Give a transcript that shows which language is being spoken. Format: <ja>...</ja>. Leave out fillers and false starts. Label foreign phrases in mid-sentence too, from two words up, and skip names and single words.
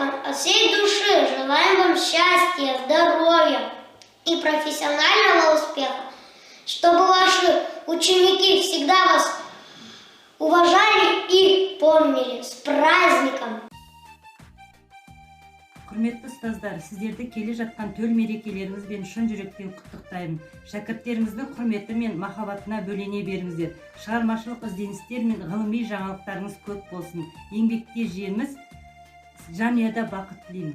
<ru>От всей души желаем вам счастья, здоровья и профессионального успеха, чтобы ваши ученики всегда вас уважали и помнили. С праздником!</ru> <kk>Құрметті ұстаздар, сіздерді келе жатқан төл мерекелеріңізбен шын жүректен құттықтаймын. Шәкірттеріңіздің құрметі мен махаббатына бөлене беріңіздер. Шығармашылық ізденістер мен ғылыми жаңалықтарыңыз көп болсын. Еңбекте жеміс, жанұяда бақыт тілеймін.</kk>